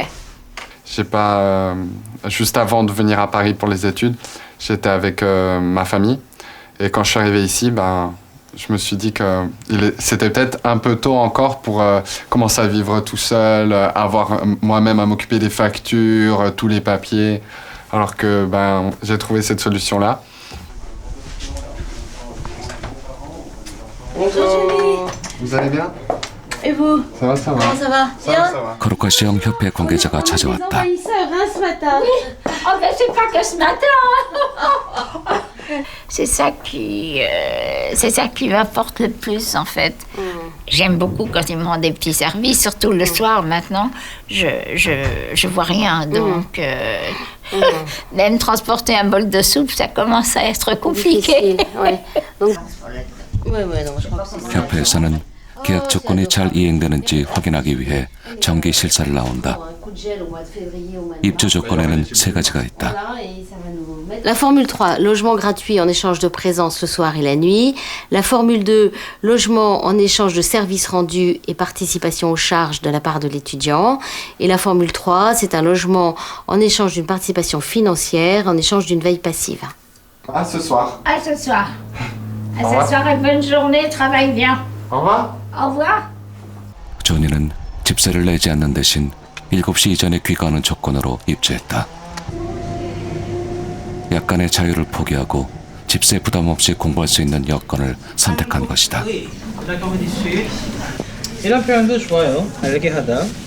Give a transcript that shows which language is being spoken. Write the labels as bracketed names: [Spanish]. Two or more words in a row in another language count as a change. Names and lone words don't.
[French] J'ai pas juste avant de venir à Paris pour les études, j'étais avec ma famille et quand je suis arrivé ici, je me suis dit que c'était peut-être un peu tôt encore pour commencer à vivre tout seul, avoir moi-même à m'occuper des factures, tous les papiers, alors que j'ai trouvé cette solution-là. Bonjour. Vous allez bien? Et vous? Ça va, ça va. Comment ça va? Bien? [Korean] 코로카시 형 협회 관계자가 찾아왔다. [French] envahisseurs, hein, ce matin. Oui. Oh ben c'est pas que ce matin. C'est ça qui m'apporte le plus en fait. J'aime beaucoup quand ils me rendent des petits services, surtout le soir maintenant. Je vois rien, donc même transporter un bol de soupe, ça commence à être compliqué. Ouais. Donc, ouais, non, je crois que c'est ça. [Korean] 협회에서는 계약 조건이 잘 이행되는지 확인하기 위해 정기 실사를 나온다. 입주 조건에는 3가지가 있다. [French] La formule 3, logement gratuit en échange de présence le soir et la nuit. La formule 2, logement en échange de services rendus et participation aux charges de la part de l'étudiant. Et la formule 3, c'est un logement en échange d'une participation financière, en échange d'une veille passive. À ce soir. À ce soir. À Au revoir. ce soir et bonne journée, travaille bien. Au revoir. Au revoir. [Korean] 조니는 집세를 내지 않는 대신 7시 이전에 귀가하는 조건으로 입주했다. 약간의 자유를 포기하고 집세 부담 없이 공부할 수 있는 여건을 선택한 것이다. 이런 표현도 좋아요. 알게 하다.